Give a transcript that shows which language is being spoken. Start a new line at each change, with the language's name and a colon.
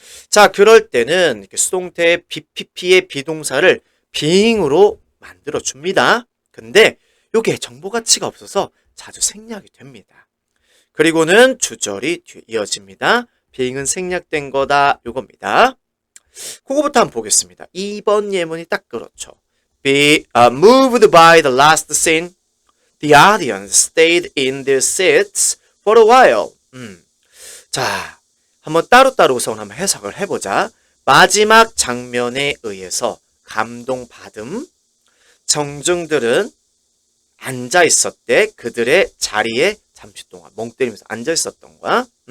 Korean: 자, 그럴 때는 이렇게 수동태의 BPP의 비동사를 being으로 만들어 줍니다. 근데 이게 정보 가치가 없어서 자주 생략이 됩니다. 그리고는 주절이 이어집니다. being은 생략된 거다. 요겁니다. 그거부터 한번 보겠습니다. 2번 예문이 딱 그렇죠.
English: be moved by the last scene. The audience stayed in their seats for a while.
Korean: 자, 한번 따로따로 우선 한번 해석을 해보자. 마지막 장면에 의해서 감동받음. 청중들은 앉아 있었대. 그들의 자리에 잠시 동안 멍 때리면서 앉아 있었던 거야.